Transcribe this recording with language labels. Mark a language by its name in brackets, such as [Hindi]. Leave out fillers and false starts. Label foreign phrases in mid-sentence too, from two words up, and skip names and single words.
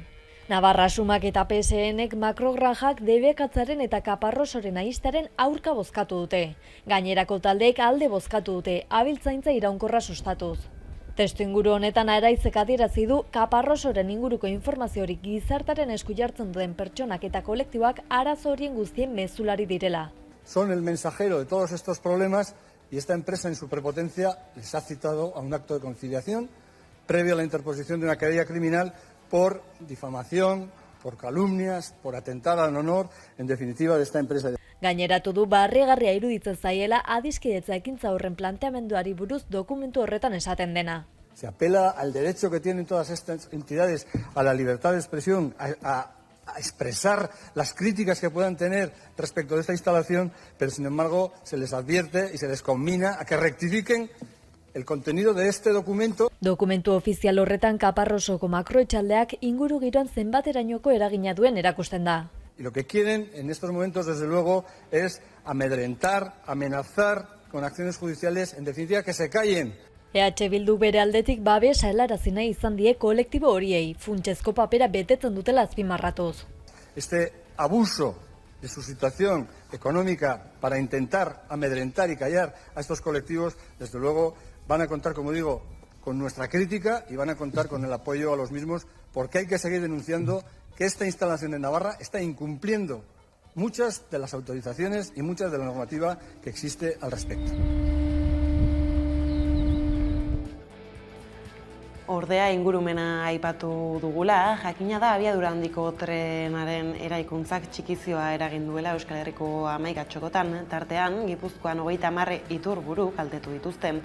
[Basque] Navarra Sumak eta PSNek makrogranjak debekatzaren eta Kaparrosoren ahistaren aurka bozkatu dute. Gainerako taldeek alde bozkatu dute, abiltzaintza iraunkorra sustatuz. Testuinguru honetan Araizek adierazi du Kaparrosoren inguruko informaziorik gizartaren esku jartzen duen pertsonak eta kolektiboak arazo horien guztien mezulari direla. [Spanish] Son el mensajero de todos estos problemas y esta empresa en su prepotencia les ha citado a un acto de conciliación previo a la interposición de una querella criminal por difamación, por calumnias, por atentar al honor, en definitiva, de esta empresa. [Basque] Gaineratu du barrigarria iruditzen zaiela adiskidetza ekintza horren planteamenduari buruz dokumentu horretan esaten dena. [Spanish] Se apela al derecho que tienen todas estas entidades a la libertad de expresión, a expresar las críticas que puedan tener respecto de esta instalación, pero sin embargo se les advierte y se les conmina a que rectifiquen el contenido de este documento. [Basque] Dokumentu ofizial horretan Kaparrosoko makroetxaldeak inguru giroan zenbaterainoko eragina duen erakusten da. [Spanish] Y lo que quieren en estos momentos, desde luego, es amedrentar, amenazar, con acciones judiciales, en definitiva, que se callen. [Basque] EH Bildu bere aldetik babesa helarazi nahi izan die kolektibo horiei, funtsezko papera betetzen dutela azpimarratuz. [Spanish] Este abuso de su situación económica para intentar amedrentar y callar a estos colectivos, desde luego van a contar, como digo, con nuestra crítica y van a contar con el apoyo a los mismos, porque hay que seguir denunciando que esta instalación en Navarra está incumpliendo muchas de las autorizaciones y muchas de la normativa que existe al respecto. [Basque] Ordea ingurumena aipatu dugula, jakina da abiadura handiko trenaren eraikuntzak txikizioa eragin duela Euskal Herriko 11 txokotan, tartean Gipuzkoan 30 iturburu kaltetu dituzten.